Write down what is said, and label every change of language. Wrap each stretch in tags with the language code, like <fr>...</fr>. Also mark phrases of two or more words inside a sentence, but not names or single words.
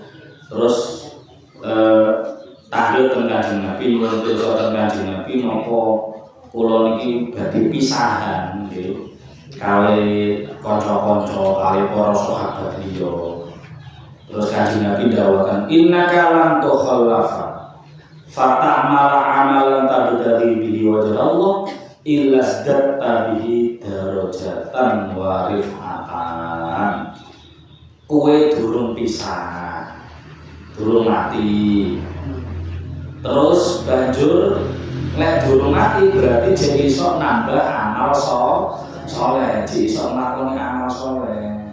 <jv>Terus tahlil teng Kanjeng Nabi, nyuwun pirsa teng Kanjeng Nabi napa kula niki badhe pisahan nggih. Kali kanca-kanca kali para sahabat liya. Terus Kanjeng Nabi dawuhkan</jv> <ar>إنك لم تخلف فتعمل عملا تبتغي به وجه الله إلا ازددت به درجة ورفعة.</ar> <jv>Kowe durung pisah, durung mati. Terus banjur lek durung mati berarti jadi iso nambah amal soleh, iso nglakoni amal soleh.</jv>